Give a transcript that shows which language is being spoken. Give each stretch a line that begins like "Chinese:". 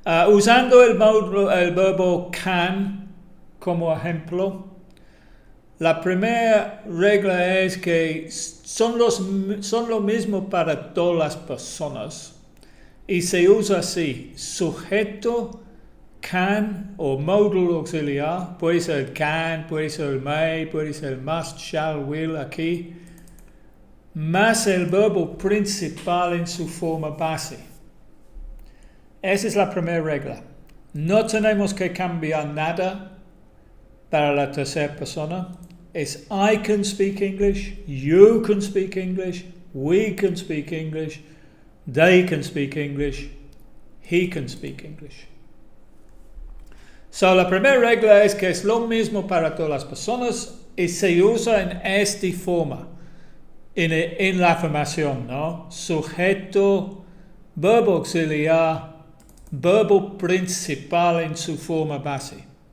Spanish: Usando el verbo can como ejemplo, la primera regla es que son lo mismo para todas las personas y se usa así: sujeto, can o modal auxiliar, puede ser el can, puede ser el may, puede ser el must, shall, will aquí, más el verbo principal en su forma base. Esa es la primera regla. No tenemos que cambiar nada para la tercera persona.
English: Es I can speak English, you can speak English, we can speak English, they can speak English, he can speak English.
Spanish: La primera regla es que es lo mismo para todas las personas y se usa en esta forma. En la afirmación, ¿no? Sujeto, verbo auxiliar, verbo principal en su forma base.